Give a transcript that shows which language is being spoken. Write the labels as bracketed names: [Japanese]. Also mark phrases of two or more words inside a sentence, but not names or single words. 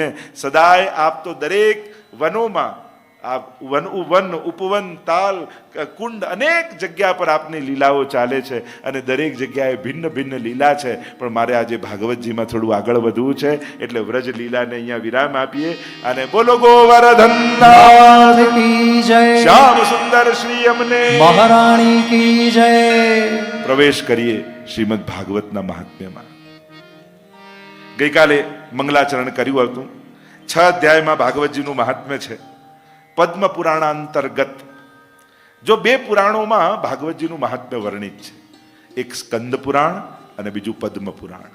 [Gujarati] સદાય આપ તો દરેક વનોમાં, આ વન ઉપવન, તાલ, કુંડ, અનેક જગ્યા પર આપની લીલાઓ ચાલે છે, અને દરેક જગ્યાએ ભિન્ન ભિન્ન લીલા છે. પણ મારે આજે ભાગવતજીમાં થોડું આગળ વધવું છે, એટલે વ્રજ લીલાને અહીંયા વિરામ આપીએ. અને બોલો ગોવર્ધન [Hindi] नाथ की जय, [Gujarati] શ્યામ સુંદર શ્રી અમને [Hindi] महारानी की जय. [Gujarati] પ્રવેશ કરીએ શ્રીમદ ભાગવતના મહાત્મ્યમાં. ગઈકાલે મંગલાચરણ કર્યું હતું. 6 અધ્યાયમાં ભાગવતજીનું મહાત્મ્ય છે. પદ્મ પુરાણાંતર્ગત જો 2 પુરાણોમાં ભાગવતજીનું મહાત્મ્ય વર્ણિત છે, એક સ્કંદ પુરાણ અને બીજું પદ્મ પુરાણ.